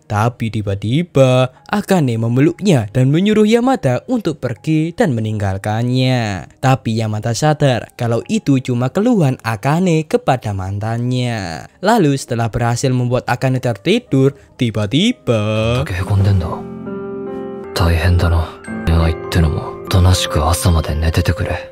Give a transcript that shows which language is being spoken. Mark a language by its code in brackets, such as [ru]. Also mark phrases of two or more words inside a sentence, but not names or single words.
[id] Tapi tiba-tiba Akane memeluknya dan menyuruh Yamada untuk pergi dan meninggalkannya. Tapi Yamada sadar kalau itu cuma keluhan Akane kepada mantannya. Lalu setelah berhasil membuat Akane tertidur, tiba-tiba [ja] へこんでんだ。大変だな。恋愛ってのも、おとなしく朝まで寝ててくれ。